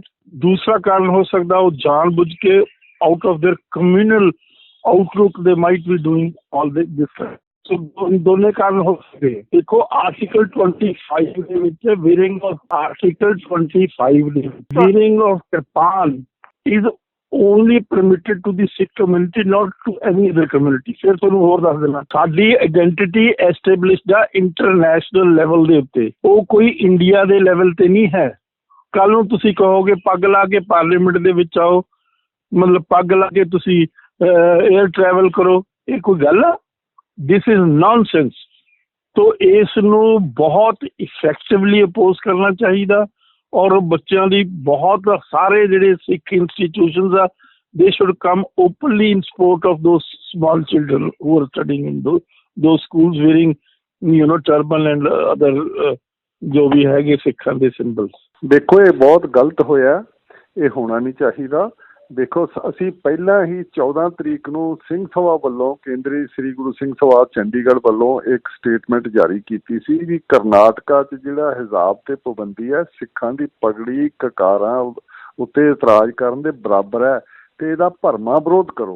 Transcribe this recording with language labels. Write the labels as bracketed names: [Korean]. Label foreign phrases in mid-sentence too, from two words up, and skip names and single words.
[Punjabi] ਦੂਸਰਾ ਕਾਰਨ ਹੋ ਸਕਦਾ ਉਹ ਜਾਣ ਬੁੱਝ ਕੇ [English] out of their communal outlook [Punjabi] ਦੇ [English] might be doing all this. [Punjabi] ਦੋਨੇ ਕਾਰਨ ਹੋ ਸਕਦੇ। ਦੇਖੋ, ਆਰਟੀਕਲ 25 ਦੇ ਵਿੱਚ [English] wearing of kirpan is only permitted to the Sikh community, not to any other community। [Punjabi] ਫਿਰ ਤੁਹਾਨੂੰ ਹੋਰ ਦੱਸ ਦੇਣਾ, ਸਾਡੀ [English] identity established [Punjabi] ਆ [English] international level [Punjabi] ਦੇ ਉੱਤੇ, ਉਹ ਕੋਈ ਇੰਡੀਆ ਦੇ ਲੈਵਲ ਤੇ ਨਹੀਂ ਹੈ। ਕੱਲ ਨੂੰ ਤੁਸੀਂ ਕਹੋਗੇ ਪੱਗ ਲਾ ਕੇ ਪਾਰਲੀਮੈਂਟ ਦੇ ਵਿੱਚ ਆਓ, ਮਤਲਬ ਪੱਗ ਲਾ ਕੇ ਤੁਸੀਂ [English] air travel [Punjabi] ਕਰੋ, ਇਹ ਕੋਈ ਗੱਲ ਆ? [English] this is nonsense. [Punjabi] ਤੋ ਇਸ ਨੂੰ ਬਹੁਤ [English] effectively oppose [Punjabi] ਕਰਨਾ ਚਾਹੀਦਾ ਔਰ ਬੱਚਿਆਂ ਦੀ ਬਹੁਤ ਸਾਰੇ ਜਿਹੜੇ ਸਿੱਖ ਇੰਸਟੀਟਿਊਸ਼ਨਸ ਆ, [English] they should come openly in support of those small children who are studying in those schools wearing turban and other [Punjabi] ਜੋ ਵੀ ਹੈਗੇ ਸਿੱਖਾਂ ਦੇ ਸਿੰਬਲਸ। ਦੇਖੋ, ਇਹ ਬਹੁਤ ਗਲਤ ਹੋਇਆ, ਇਹ ਹੋਣਾ ਨਹੀਂ ਚਾਹੀਦਾ। ਦੇਖੋ, ਅਸੀਂ ਪਹਿਲਾਂ ਹੀ 14 ਤਰੀਕ ਨੂੰ ਸਿੰਘ ਸਭਾ ਵੱਲੋਂ, ਕੇਂਦਰੀ ਸ੍ਰੀ ਗੁਰੂ ਸਿੰਘ ਸਭਾ ਚੰਡੀਗੜ੍ਹ ਵੱਲੋਂ ਇੱਕ ਸਟੇਟਮੈਂਟ ਜਾਰੀ ਕੀਤੀ ਸੀ ਵੀ ਕਰਨਾਟਕਾ 'ਚ ਜਿਹੜਾ ਹਿਜਾਬ ਤੇ ਪਾਬੰਦੀ ਹੈ, ਸਿੱਖਾਂ ਦੀ ਪਗੜੀ ਕਕਾਰਾਂ ਉੱਤੇ ਇਤਰਾਜ਼ ਕਰਨ ਦੇ ਬਰਾਬਰ ਹੈ ਤੇ ਇਹਦਾ ਭਰਮਾ ਵਿਰੋਧ ਕਰੋ।